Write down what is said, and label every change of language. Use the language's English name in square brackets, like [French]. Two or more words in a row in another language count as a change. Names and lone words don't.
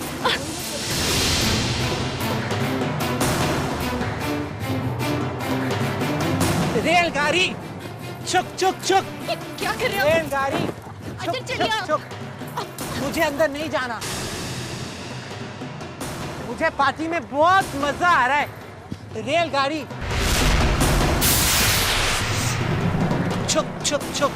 [Hindi] रेलगाड़ी छुक छुक छुक। क्या कर रहे हो? रेलगाड़ी छुक छुक छुक। मुझे अंदर नहीं जाना, मुझे पार्टी में बहुत मजा आ रहा है। रेलगाड़ी छुक छुक छुक।